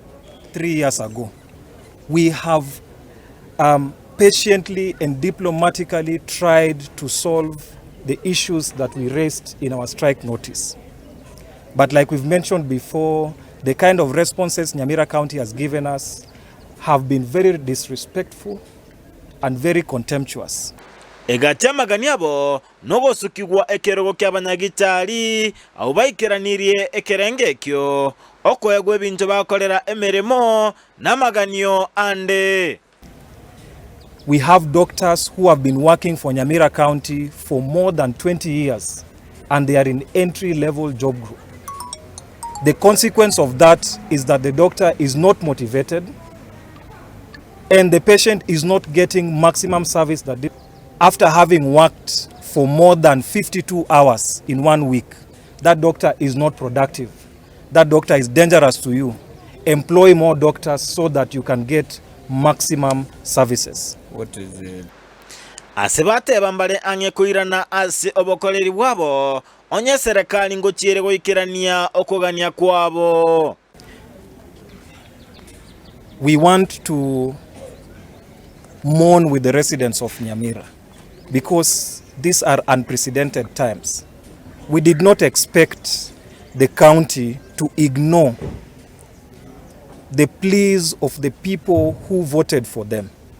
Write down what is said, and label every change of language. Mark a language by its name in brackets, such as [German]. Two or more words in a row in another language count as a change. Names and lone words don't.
[English] 3 years ago, we have patiently and diplomatically tried to solve the issues that we raised in our strike notice. But like we've mentioned before, the kind of responses Nyamira County has given us have been very disrespectful and very contemptuous. [Gusii] Egatema ganiabo nogo sukigwa ekerogo ky'abanyagitari au baikeraniriye ekerengekyo okwegwe bintu bakolera emeremo namaganio ande. [English] We have doctors who have been working for Nyamira County for more than 20 years and they are in entry-level job group. The consequence of that is that the doctor is not motivated and the patient is not getting maximum service that they, after having worked for more than 52 hours in 1 week, that doctor is not productive. That doctor is dangerous to you. Employ more doctors so that you can get maximum services. What is it? [Gusii] Asebate bambale anye kuirana ase obokoleri bwabo onye serekali ngochiere goikirania okogania kwabo. [English] We want to mourn with the residents of Nyamira because these are unprecedented times. We did not expect the county to ignore the pleas of the people who voted for them.